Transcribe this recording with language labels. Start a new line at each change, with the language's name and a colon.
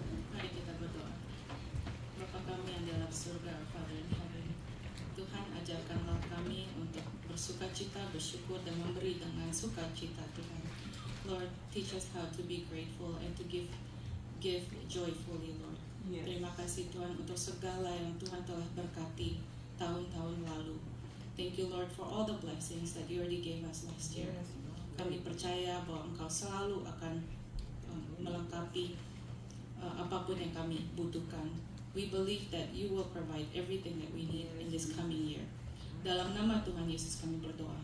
Indonesian: Mari kita berdoa. Bapa kami yang di alam surga,
English: our Father in heaven,
Indonesian: Tuhan ajarkanlah kami untuk bersukacita, bersyukur dan memberi dengan sukacita Tuhan.
English: Lord, teach us how to be grateful and to give joyfully, Lord. Yes.
Indonesian: Terima kasih Tuhan untuk segala yang Tuhan telah berkati tahun-tahun lalu.
English: Thank you Lord for all the blessings that you already gave us last year.
Indonesian: Kami percaya bahwa Engkau selalu akan melengkapi apapun yang kami butuhkan.
English: We believe that you will provide everything that we need in this coming year.
Indonesian: Dalam nama Tuhan Yesus kami berdoa.